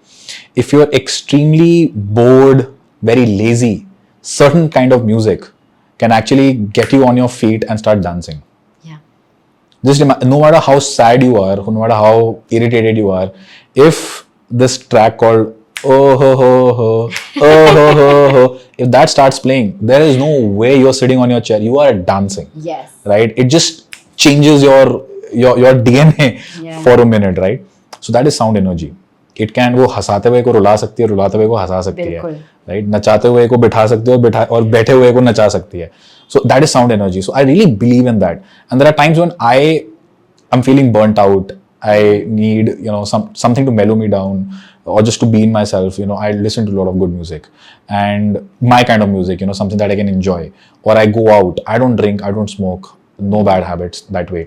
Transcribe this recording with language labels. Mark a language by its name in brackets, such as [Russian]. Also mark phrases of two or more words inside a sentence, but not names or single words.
[English] If you're extremely bored, very lazy, certain kind of music can actually get you on your feet and start dancing. Yeah. Just no matter how sad you are, no matter how irritated you are, if this track called oh ho ho ho oh ho ho ho, if that starts playing, there is no way you're sitting on your chair. You are dancing. Yes. Right? It just changes your DNA for a minute, right? So that is sound energy. It can [Hindi] वो हंसाते हुए को रुला सकती है, रुलाते हुए को हंसा सकती है, right? नचाते हुए को बिठा सकती है और बैठे हुए को नचा सकती है. [English] So that is sound energy. So I really believe in that. And there are times when I'm feeling burnt out. I need something to mellow me down, or just to be in myself. I listen to a lot of good music, and my kind of music. Something that I can enjoy. Or I go out. I don't drink. I don't smoke. No bad habits that way.